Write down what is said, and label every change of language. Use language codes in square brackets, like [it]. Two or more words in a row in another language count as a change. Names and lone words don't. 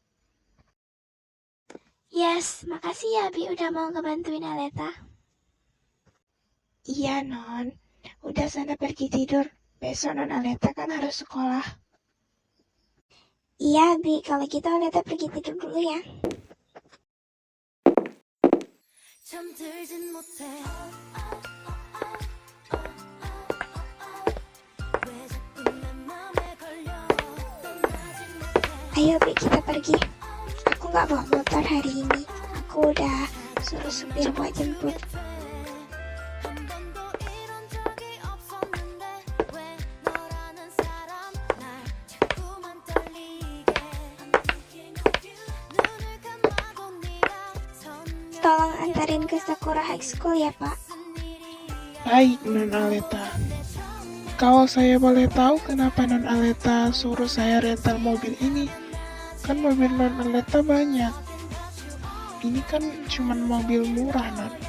[id] Yes, makasih ya Bi udah mau ngebantuin Aleta. Iya, Non. Udah sana pergi tidur. Besok Non Aleta kan harus sekolah. Iya Bi, kalau gitu Aleta pergi tidur dulu ya. [ko] 잠들진 못해 왜 자꾸 내 맘에 걸려 떠나지 못해 [id] Ayo, Bi, kita pergi. Aku nggak bawa motor hari ini. Aku udah suruh supir buat jemput. [ko] 한 번도 이런 적이 없었는데 왜 너라는 사람 날 자꾸만 떨리게 눈을 감아도 네가 선명한 [id] Tolong antarin ke Sakura High School ya, Pak. Baik, Non Aleta. Kalau saya boleh tahu kenapa Non Aleta suruh saya rental mobil ini? Kan mobil Non Aleta banyak. Ini kan cuman mobil murah, Non.